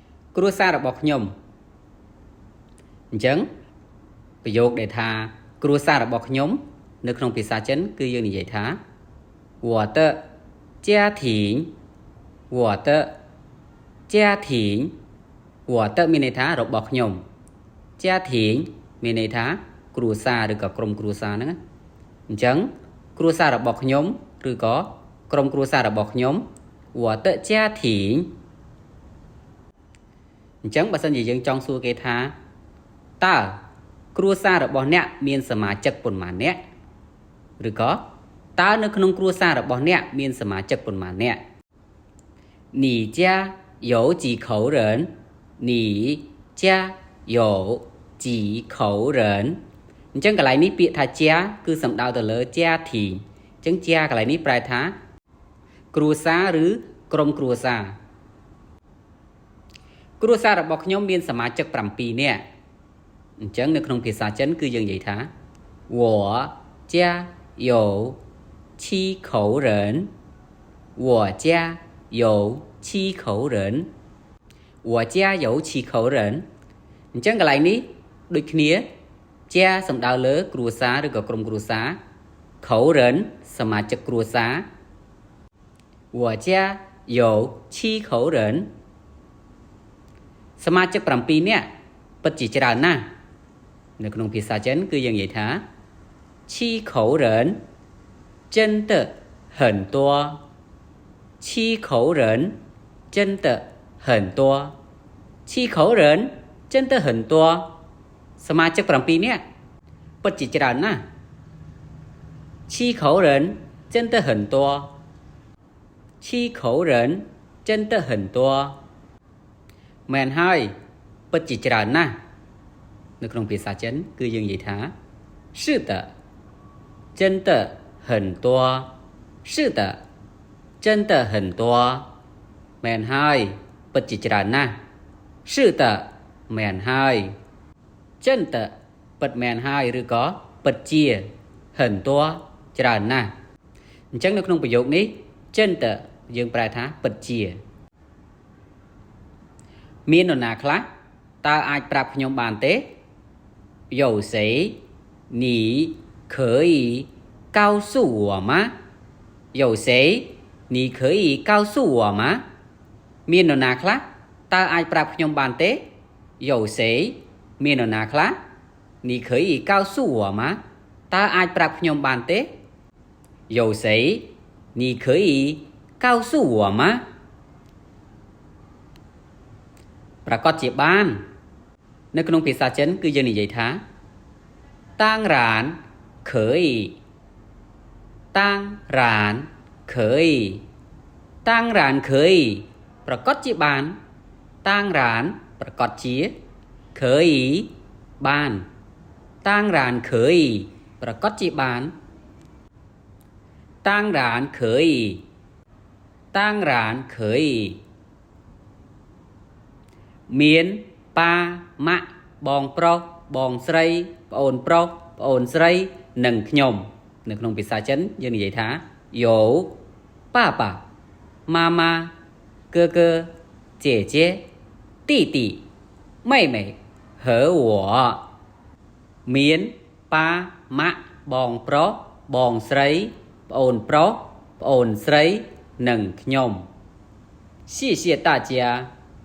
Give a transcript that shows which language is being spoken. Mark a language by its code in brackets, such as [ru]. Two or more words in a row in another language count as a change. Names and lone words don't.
[km] គ្រួសាររបស់ខ្ញុំអញ្ចឹងប្រយោគដែលថាគ្រួសាររបស់ខ្ញុំនៅក្នុងភាសាចិនគឺយើងនិយាយថា [zh] 我的家庭我的家庭我的 [km] មានន័យថារបស់ខ្ញុំ家庭មានន័យថាគ្រួសារឬក៏ក្រុមគ្រួសារហ្នឹងអញ្ចឹងគ្រួសាររបស់ខ្ញុំឬក៏ក្រុមគ្រួសាររបស់ខ្ញុំ [zh] 我的家庭 [km] អញ្ចឹងបើសិនជាយើងចង់សួរគេថាតើគ្រួសាររបស់អ្នកមានសមាជិក ប៉ុន្មាននាក់ឬក៏តើនៅក្នុងគ្រួសាររបស់អ្នកមានសមាជិកប៉ុន្មាននាក់ [zh] 你家有几口人你家有几口人 [km] អញ្ចឹងកន្លែងនេះពាក្យថាជាគឺសំដៅទៅលើជាធីអញ្ចឹងជាកន្លែងនេះប្រែថាគ្រួសារឬក្រុមគ្រួសារ គ្រួសាររបស់ខ្ញុំមានសមាជិក7នាក់អញ្ចឹងនៅក្នុងភាសាចិនគឺ យើងនិយាយថា [zh] 我家有7口人我家有7口人我家有7口人 [km] អញ្ចឹងកន្លែងនេះដូចគ្នាជាសំដៅលើគ្រួសារឬក៏ក្រុមគ្រួសារខោរិនសមាជិកគ្រួសារ [zh] 我家有7口人 [km] សមាជិក7នាក់ពិតជាច្រើនណាស់នៅក្នុងភាសាចិនគឺយើងនិយាយថា [zh] 7口人真的很多7口人真的很多7口人真的很多 [km] សមាជិក7នាក់ពិតជាច្រើនណាស់ [zh] 7口人真的很多7口人真的很多 [km] មែនហើយពិតជាច្រើនណាស់ នៅក្នុងភាសាចិនគឺយើងនិយាយថា [zh] 是的真的很多是的真的很多 [km] មែនហើយពិតជាច្រើនណាស់是的មែនហើយ真的ពិតមែនហើយឬក៏ពិតជា很多ច្រើនណាស់អញ្ចឹងនៅក្នុងប្រយោគនេះ真的យើងប្រែថាពិតជា មាននរណាខ្លះតើអាចប្រាប់ខ្ញុំបានទេ [zh] 有谁你可以告诉我吗有谁你可以告诉我吗 [km] មាននរណាខ្លះតើអាចប្រាប់ខ្ញុំបានទេ [zh] 有谁 [km] មាននរណាខ្លះ [zh] 你可以告诉我吗 [km] តើអាចប្រាប់ខ្ញុំបានទេ [zh] 有谁你可以告诉我吗 [km] ប្រកាសជាបាននៅក្នុងភាសាចិនគឺយើងនិយាយថា当 [zh] 然可以当然可以当然可以 [km] ប្រកាសជាបាន [zh] 当然 [km] ប្រកាសជា [zh] 可以បាន当然可以 [km] ប្រកាសជាបាន [zh] 当然可以当然可以 [km] មានប៉ាម៉ាក់បងប្រុសបងស្រីប្អូនប្រុសប្អូន ស្រីនិងខ្ញុំនៅក្នុងភាសាចិនយើងនិយាយថា [zh] 有爸爸妈妈哥哥姐姐弟弟妹妹和我 [km] មានប៉ាម៉ាក់បងប្រុសបងស្រីប្អូនប្រុសប្អូនស្រីនិងខ្ញុំ [zh] 谢谢大家